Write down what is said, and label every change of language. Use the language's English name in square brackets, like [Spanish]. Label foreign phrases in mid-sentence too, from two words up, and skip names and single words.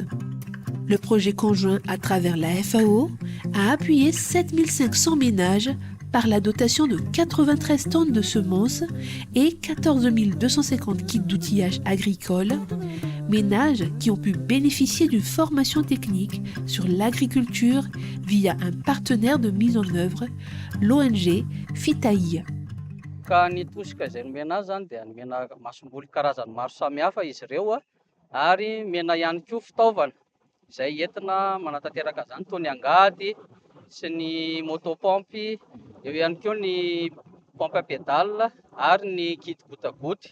[French] Le projet conjoint à travers la FAO a appuyé 7500 ménages par la dotation de 93 tonnes de semences et 14 250 kits d'outillage agricole, ménages qui ont pu bénéficier d'une formation technique sur l'agriculture via un partenaire de mise en œuvre, l'ONG Fitaïa. [Malagasy] Ka ny tosika izay nomena azy zany dia nomena masomboly karazany maro samihafa izy ireo ary mena ihany koa fitaovana izay entina manatanteraka zany toy ny angady sy ny motopompe, eo ihany koa ny [French] pompe à pédale [Malagasy] ary ny kit gotagoty.